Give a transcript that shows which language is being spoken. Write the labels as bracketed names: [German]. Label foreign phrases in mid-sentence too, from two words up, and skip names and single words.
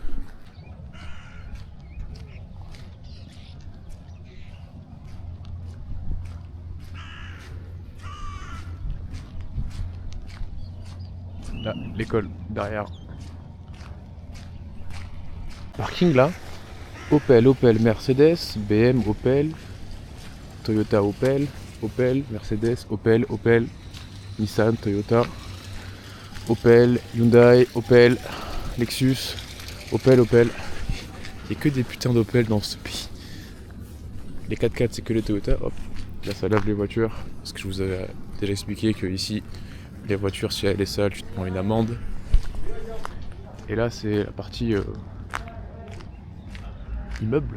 [French] Là, l'école derrière. Parking là. Opel, Opel, Mercedes, BM, Opel, Toyota, Opel, Opel, Mercedes, Opel, Opel, Nissan, Toyota, Opel, Hyundai, Opel, Lexus, Opel, Opel. Il n'y a que des putains d'Opel dans ce pays. Les 4x4 c'est que les Toyota, hop, là ça lave les voitures. Parce que je vous avais déjà expliqué que ici, les voitures si elle est sale, tu te prends une amende. Et là c'est la partie immeuble.